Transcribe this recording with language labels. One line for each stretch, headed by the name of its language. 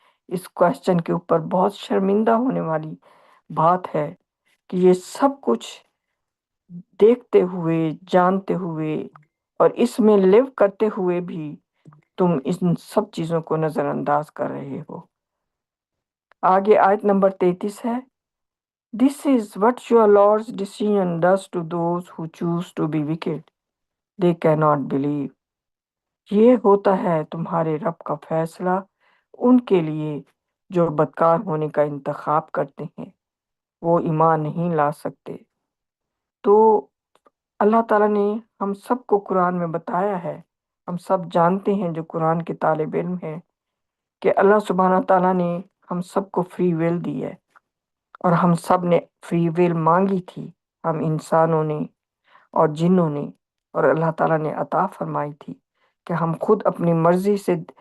Urdu: اس question کے اوپر بہت شرمندہ ہونے والی بات ہے کہ یہ سب کچھ دیکھتے ہوئے، جانتے ہوئے اور اس میں لیو کرتے ہوئے بھی تم ان سب چیزوں کو نظر انداز کر رہے ہو. آگے آیت نمبر 33 ہے.
English: This is what your Lord's decision does to those who choose to be wicked. They cannot believe.
Urdu: یہ ہوتا ہے تمہارے رب کا فیصلہ ان کے لیے جو بدکار ہونے کا انتخاب کرتے ہیں، وہ ایمان نہیں لا سکتے. تو اللہ تعالیٰ نے ہم سب کو قرآن میں بتایا ہے، ہم سب جانتے ہیں جو قرآن کے طالب علم ہیں، کہ اللہ سبحانہ تعالیٰ نے ہم سب کو فری ویل دی ہے، اور ہم سب نے فری ویل مانگی تھی، ہم انسانوں نے اور جنوں نے، اور اللہ تعالیٰ نے عطا فرمائی تھی کہ ہم خود اپنی مرضی سے